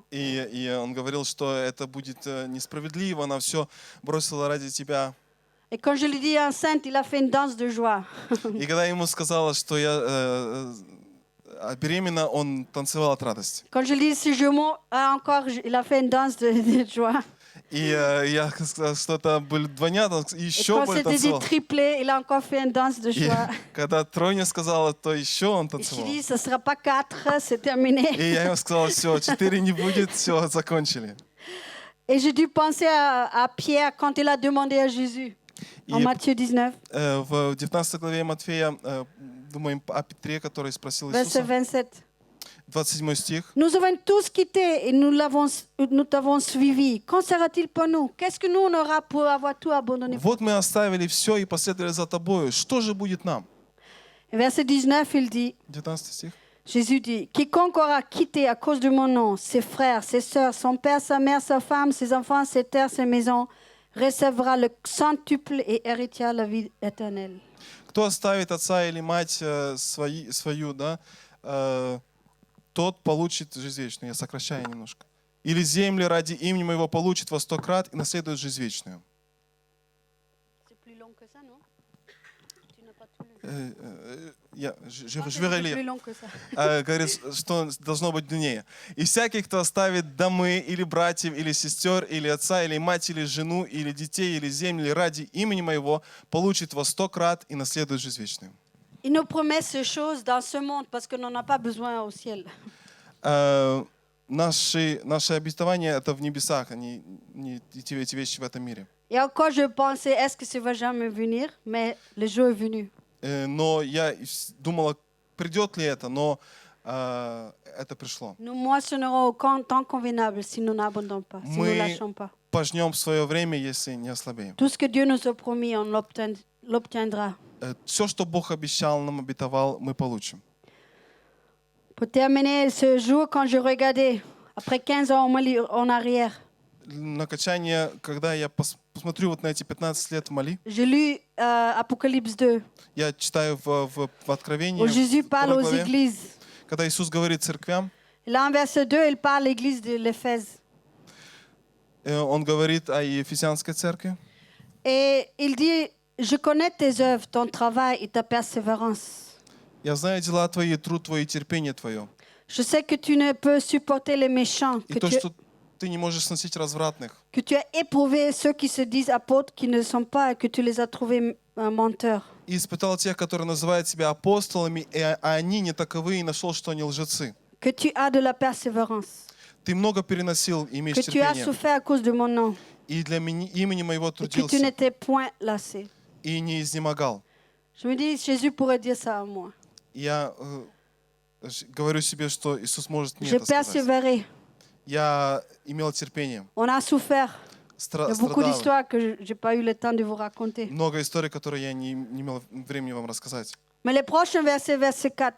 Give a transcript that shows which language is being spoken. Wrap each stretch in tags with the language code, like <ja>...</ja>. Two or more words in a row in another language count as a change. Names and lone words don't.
<ru>И он говорил, что это будет несправедливо, она все бросила ради тебя.</ru> <fr>Et quand je lui dis enceinte, il a fait une danse de joie.</fr> <ru>И когда ему сказала, что я беременна, он танцевал от радости.</ru> <fr>Quand je lui dis ce jumeau, encore, il a fait une danse de joie.</fr> <ru>И я сказал, что это были двойнята, он</ru> <fr>Et</fr> <ru>еще</ru> <fr>quand</fr> <ru>более</ru> <fr>c'était dit</fr> <ru>танцевал.</ru> <fr>triplé, il a encore fait une danse de</fr> <ru>И</ru> <fr>joie.</fr> <ru>когда тройня сказала, то еще он</ru> <fr>Et je</fr> <ru>танцевал.</ru> <fr>lui dis, ce ne sera pas 4, c'est terminé.</fr> <ru>И я ему сказал, все, 4 не будет, все, закончили.</ru> <fr>Et j'ai dû penser à Pierre quand il a demandé à Jésus, en</fr> <ru>И</ru> <fr>Matthieu 19,</fr> <ru>в 19 главе Матфея, думаем о Петре, который спросил</ru> <fr>verset</fr> <ru>Иисуса,</ru> <fr>27.</fr> <ru>27 стих.</ru> <fr>Nous avons tous quitté et nous t'avons suivi. Qu'en sera-t-il pour nous? Qu'est-ce que nous on aura pour avoir tout abandonné?</fr> <ru>Вот мы оставили все и последовали за тобою. Что же будет нам?</ru> <fr>Et verset 19, il dit,</fr> <ru>19 стих.</ru> <fr>Jésus dit, quiconque aura quitté à cause de mon nom ses frères, ses sœurs, son père, sa mère, sa femme, ses enfants, ses terres, ses maisons, recevra le centuple et héritera la vie éternelle.</fr> <ru>Кто оставит отца или мать свою, да, тот получит жизнь вечную. Я сокращаю немножко. Или земли ради имени моего получит во 100 крат и наследует жизнь вечную.</ru> <fr>C'est plus long que ça, non? Tu n'as pas tout lu. Je vais C'est relire. plus long que ça.</fr> <ru>Говорит, что должно быть длиннее. «И всякий, кто оставит домы, или братьев, или сестер, или отца, или мать, или жену, или детей, или земли ради имени моего, получит во 100 крат и наследует жизнь вечную».</ru> <fr>Il nous promet ces choses dans ce monde parce qu'on n'en a pas besoin au ciel.</fr> <ru>Наши обетования — это в небесах, а не эти вещи в этом мире.</ru> <fr>Et encore, je pensais, est-ce que ça va jamais venir? Mais le jour est venu.</fr> <ru>Но я думала, придет ли это, но это пришло.</ru> <fr>Nous moissonnerons au temps convenable si nous n'abandonnons pas, si nous ne</fr> <ru>Мы</ru> <fr>lâchons pas.</fr> <ru>пожнем в свое время, если не ослабеем.</ru> <fr>Tout ce que Dieu nous a promis, on l'obtiendra.</fr> <ru>Все, что Бог обещал, нам обетовал, мы получим.</ru> <fr>Pour terminer, ce jour, quand je regardais, après 15 ans en arrière,</fr> <ru>На качание, когда я посмотрю вот на эти 15 лет в Мали,</ru> <fr>j'ai lu Apocalypse 2,</fr> <ru>я читаю в Откровении,</ru> <fr>où Jésus</fr> <ru>в</ru> <fr>parle</fr> <ru>второй</ru> <fr>aux</fr> <ru>главе,</ru> <fr>églises.</fr> <ru>когда Иисус говорит церквям,</ru> <fr>Et là, en verset 2, il parle à l'église de l'Éphèse.</fr> <ru>Он говорит о Ефесянской церкви.</ru> <fr>Et il dit, je connais tes œuvres, ton travail et ta persévérance.</fr> <ru>Я знаю дела твои, труд твой и терпение твое.</ru> <fr>Je sais que tu ne peux supporter les méchants,</fr> <ru>И то, что ты не можешь сносить развратных.</ru> <fr>que tu as éprouvé ceux qui se disent apôtres qui ne le sont pas et que tu les as trouvés menteurs.</fr> <ru>И испытал тех, которые называют себя апостолами, а они не таковы, и нашел, что они лжецы.</ru> <fr>Que tu as de la persévérance,</fr> <ru>Ты много переносил и имеешь</ru> <fr>que tu as</fr> <ru>терпение.</ru> <fr>souffert à cause de mon nom</fr> <ru>И для имени моего</ru> <fr>et que tu</fr> <ru>трудился.</ru> <fr>n'étais point lassé.</fr> <ru>И не изнемогал.</ru> <fr>Je me dis, Jésus pourrait dire ça à moi.</fr> <ru>Я говорю себе, что Иисус может мне</ru> <fr>J'ai</fr> <ru>это сказать.</ru> <fr>persévéré.</fr> <ru>Я имел терпение.</ru> <fr>On a souffert. Il y a beaucoup</fr> <ru>Страдал.</ru> <fr>d'histoires que je n'ai pas eu le temps de vous raconter.</fr> <ru>Много историй, которые я не имел времени вам рассказать.</ru> <fr>Mais les prochains versets, verset 4.</fr>